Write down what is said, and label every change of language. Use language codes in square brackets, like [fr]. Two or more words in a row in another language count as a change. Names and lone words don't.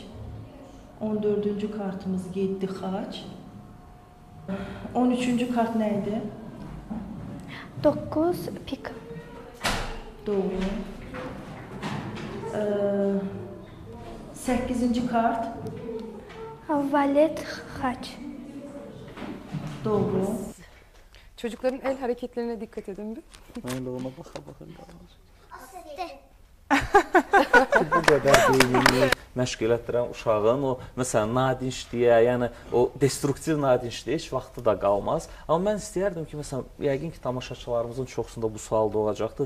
[az] 14-cü kartımız 7 xaç. 13-cü kart nə idi? 9 pik. Doğru. 8-ci kart? Valet xaç. Doğru. [tr] Çocukların el hareketlerine dikkat edin bir. [az] Öyle ona baxa. Bu qədər beynini məşq elətdirən uşağın o, məsələn, nadinçliyə, yəni o destruktiv nadinçliyə heç vaxtı da qalmaz. Amma mən istəyərdim ki, məsələn, yəqin ki, tamaşaçılarımızın çoxsunda bu sual da olacaqdır.